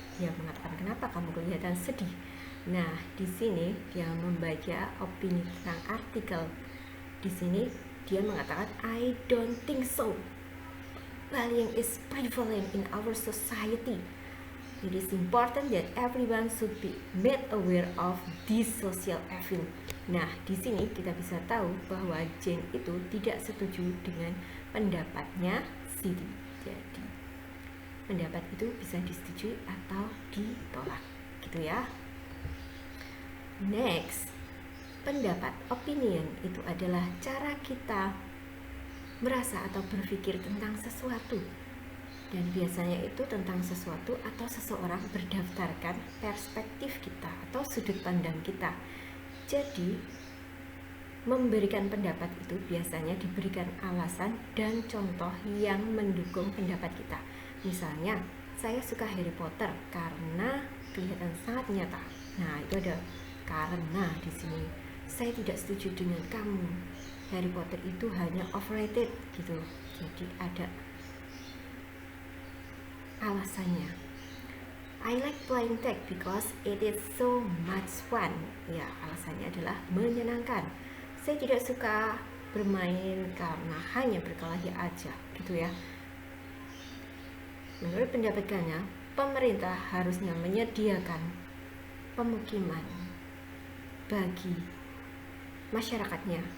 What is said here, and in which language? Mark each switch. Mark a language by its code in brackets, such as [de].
[id] Dia mengatakan, kenapa kamu kelihatan sedih? Nah, di sini dia membaca opini tentang artikel. Di sini dia mengatakan [en] I don't think so. Bullying is prevalent in our society. It is important that everyone should be made aware of this social evil. [id] Nah, di sini kita bisa tahu bahwa Jane itu tidak setuju dengan pendapatnya Siti. Jadi pendapat itu bisa disetujui atau ditolak, gitu ya. Next, pendapat, opinion itu adalah cara kita merasa atau berpikir tentang sesuatu, dan biasanya itu tentang sesuatu atau seseorang berdasarkan perspektif kita atau sudut pandang kita. Jadi memberikan pendapat itu biasanya diberikan alasan dan contoh yang mendukung pendapat kita. Misalnya, saya suka Harry Potter karena kelihatan sangat nyata. Nah, itu ada karena di sini. Saya tidak setuju dengan kamu. Harry Potter itu hanya overrated gitu. Jadi ada alasannya. [en] I like playing tag because it is so much fun. [id] Ya, alasannya adalah menyenangkan. Saya tidak suka bermain karena hanya berkelahi aja, gitu ya. Menurut pendapat kalian, pemerintah harusnya menyediakan pemukiman bagi masyarakatnya.